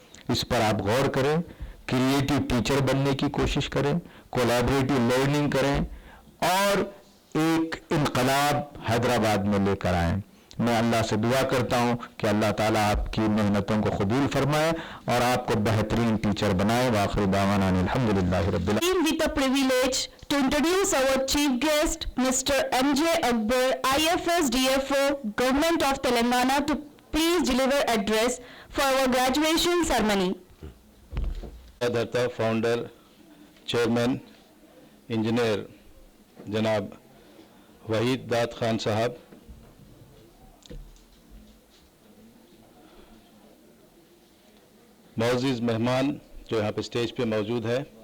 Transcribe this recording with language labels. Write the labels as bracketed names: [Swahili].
[Hindi] इस पर आप गौर करें, क्रिएटिव टीचर बनने की कोशिश करें, कोलैबोरेटिव लर्निंग करें और एक इनकलाब हैदराबाद में लेकर आएं। मैं अल्लाह से दुआ करता हूं कि अल्लाह ताला आपकी मेहनतों को कबूल फरमाए और आपको बेहतरीन टीचर बनाए। [Arabic] वाखिर दावाना अल्हम्दुलिल्लाहि रब्बिल आलमीन। [English] With the privilege to introduce our chief guest, Mr. M.J. Akbar, IFS DFO, Government of Telangana, to please deliver address for our graduation ceremony. [Hindi] धरता फाउंडर, चेयरमैन, इंजीनियर जनाब वहीद दाद खान साहब, मौजूद मेहमान जो यहाँ पे स्टेज पे मौजूद है,